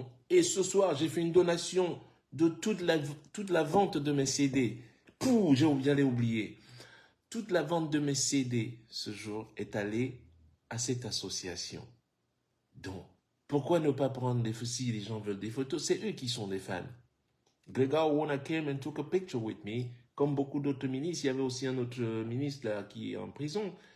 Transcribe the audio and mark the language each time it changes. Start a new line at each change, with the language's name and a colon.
French: Et ce soir, j'ai fait une donation de toute la vente de mes CD. Pouh, j'allais oublier. Toute la vente de mes CD ce jour est allée à cette association. Donc, pourquoi ne pas prendre des photos si les gens veulent des photos? C'est eux qui sont des fans.
English: Grégoire Owona came and took a picture with me.
French: Comme beaucoup d'autres ministres, il y avait aussi un autre ministre là qui est en prison.